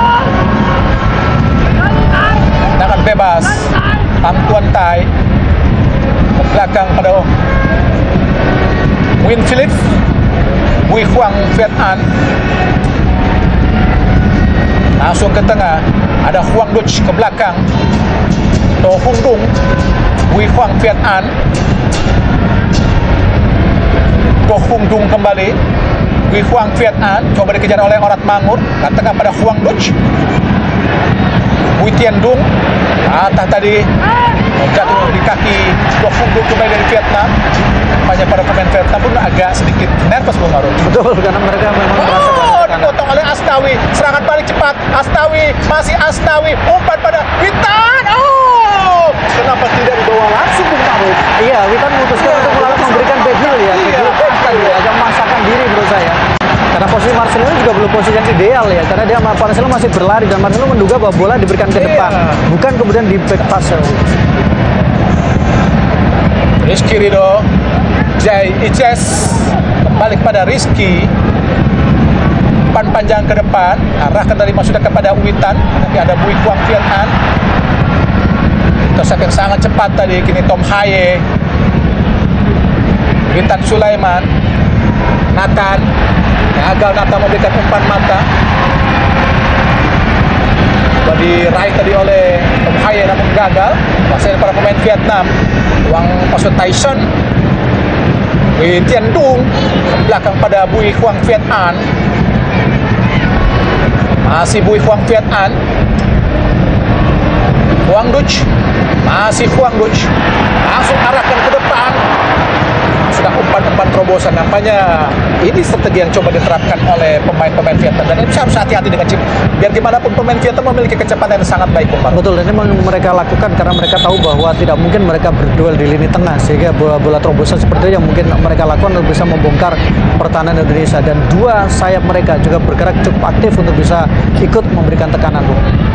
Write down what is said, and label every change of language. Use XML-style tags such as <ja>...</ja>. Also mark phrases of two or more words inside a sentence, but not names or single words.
<id>Tendangan bebas Tam Tuan Tai ke belakang pada Win Philip, Bui Huang Viet An, langsung ke tengah, ada Huang Duch ke belakang, To Hung Dung, Bui Huang Viet An, To Hung Dung kembali, Bui Huang Viet An coba dikejar oleh Orat Mangun, ke tengah pada Huang Duch, Bui Tien Dung, atas tadi jatuh di kaki To Hung Dung kembali dari Vietnam. Banyak para pemain Vietnam pun agak sedikit nervous, Bung Maruf. Betul, karena mereka memang merasa dipotong oleh Asnawi, serangan balik cepat, Asnawi, masih Asnawi, umpan pada Witan. Oh, kenapa tidak dibawa langsung, Bung Maruf? Iya, Witan memutuskan untuk memberikan</id> <en>back heel</en> <id>ya, agak memaksakan diri menurut saya. Karena posisi Marcelino juga belum posisi yang ideal ya, karena dia Marcelo masih berlari dan Marcelo menduga bahwa bola diberikan ke depan, bukan kemudian di</id> <en>back pass.</en> <id>Rizky Ridho, Jai Ices kembali kepada Rizky, umpan panjang ke depan, arahkan dari sudah kepada Witan, nanti ada Bui Kuang Viet An, intercept yang sangat cepat tadi, kini Tom Haye, Witan Sulaiman, Nathan, gagal Nathan memberikan umpan mata, coba diraih tadi oleh Tom Haye namun gagal, masih para pemain Vietnam, Wang maksud Tyson, Wei Tian Dung, belakang pada Bui Huang Viet An, masih Bui Huang Viet An, Huang Duc, masih Huang Duc, langsung arahkan ke depan, sudah umpan-umpan terobosan. Nampaknya ini strategi yang coba diterapkan oleh pemain-pemain Vietnam, dan ini harus hati-hati dengan chip. Biar gimana pun pemain Vietnam memiliki kecepatan yang sangat baik, Bung. Betul, dan ini mereka lakukan karena mereka tahu bahwa tidak mungkin mereka berduel di lini tengah, sehingga bola-bola terobosan seperti itu yang mungkin mereka lakukan untuk bisa membongkar pertahanan Indonesia, dan dua sayap mereka juga bergerak cukup aktif untuk bisa ikut memberikan tekanan, Bung.</id>